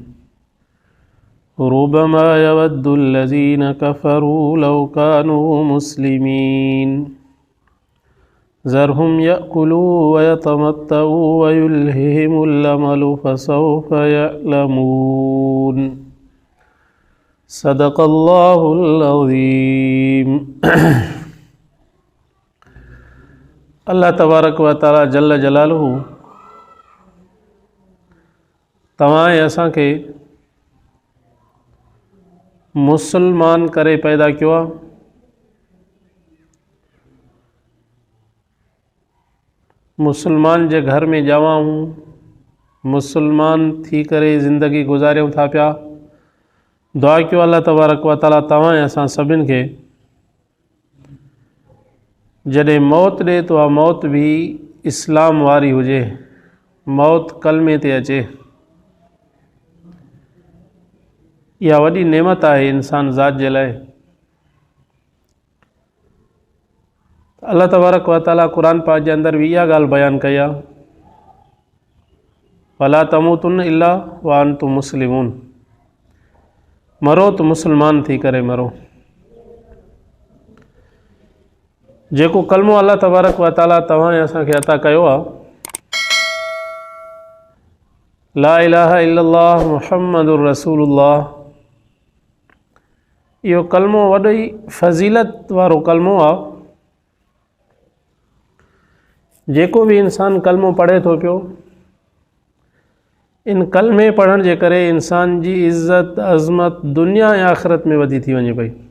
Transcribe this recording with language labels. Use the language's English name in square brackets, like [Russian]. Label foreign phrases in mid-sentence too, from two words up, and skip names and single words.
[Arabic] ربما يود الذين كفروا لو كانوا مسلمين ذرهم يأكلوا ويتمتعوا ويلههم الأمل فسوف يعلمون. صدق الله العظيم. الله تبارك وتعالى جل جلاله [Sindhi] तव्हां असांखे मुसलमान करे पैदा कियो आहे। मुसलमान जे घर में ॼावा हूँ, मुसलमान थी करे ज़िंदगी गुज़ारियूं था पिया। दुआ कयो [Arabic] الله تبارك وتعالى [Sindhi] तव्हां असां सभिनि खे जॾहिं मौत ॾे तो आ मौत भी इस्लाम वारी हुजे, मौत कलमे ते अचे। इहा वॾी नेमत आहे इंसान ज़ात जे लाइ। [Arabic] الله تبارك وتعالى [Sindhi] क़ुरान पाक जे अंदर भी इहा ॻाल्हि बयानु कई आहे, [Arabic] ولا تموتن إلا وأنتم مسلمون. [Sindhi] मरो तो मुसलमान थी करे मरो। जेको कलमो [Arabic] الله تبارك وتعالى [Sindhi] तव्हां असांखे अता कयो आहे, [Arabic] لا إله إلا الله محمد رسول الله, [Sindhi] इहो कलमो वॾी फ़ज़ीलत वारो कलमो आहे। जेको भी इंसान कलमो पढ़े थो पियो, इन कलमे पढ़ण जे करे इंसान जी इज़्ज़त अज़मत दुनिया ऐं आख़िरत में वधी थी वञे पई।